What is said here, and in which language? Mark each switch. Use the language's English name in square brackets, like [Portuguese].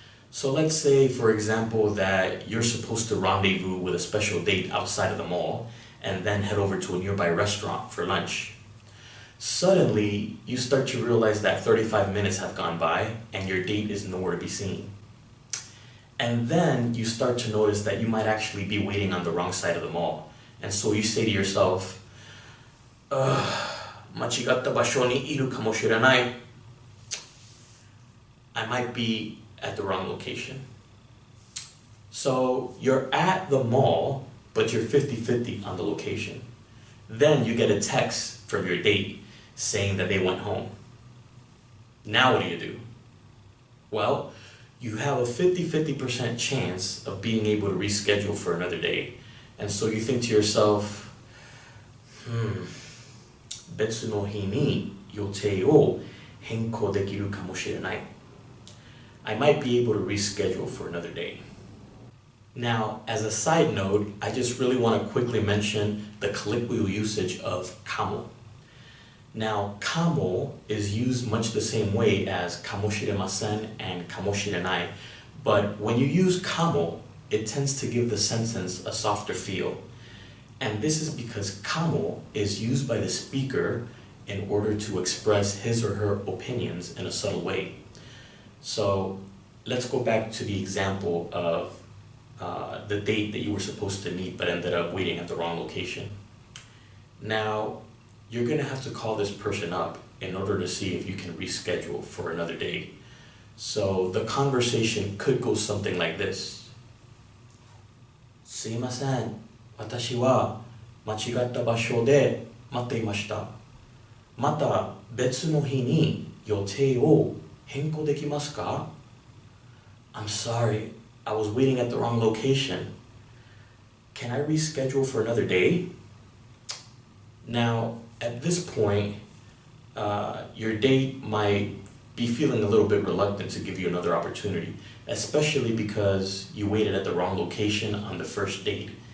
[English] So let's say, for example, that you're supposed to rendezvous with a special date outside of the mall and then head over to a nearby restaurant for lunch. Suddenly, you start to realize that 35 minutes have gone by and your date is nowhere to be seen. And then you start to notice that you might actually be waiting on the wrong side of the mall. And so you say to yourself, [Japanese] 間違った場所にいるかもしれない. [English] I might be at the wrong location. So you're at the mall, but you're 50-50 on the location. Then you get a text from your date saying that they went home. Now what do? Well, you have a 50-50% chance of being able to reschedule for another day. And so you think to yourself, [Japanese] 別の日に予定を変更できるかもしれない. [English] I might be able to reschedule for another day. Now, as a side note, I just really want to quickly mention the colloquial usage of かも. Now, かも is used much the same way as かもしれません and かもしれない, but when you use かも, it tends to give the sentence a softer feel. And this is because かも is used by the speaker in order to express his or her opinions in a subtle way. So let's go back to the example of the date that you were supposed to meet but ended up waiting at the wrong location. Now, you're going to have to call this person up in order to see if you can reschedule for another day. So the conversation could go something like this. [Japanese] すいません、私は間違った場所で待っていました。また別の日に予定を変更できますか? [English] I'm sorry, I was waiting at the wrong location. Can I reschedule for another day? Now, at this point, your date might be feeling a little bit reluctant to give you another opportunity, especially because you waited at the wrong location on the first date.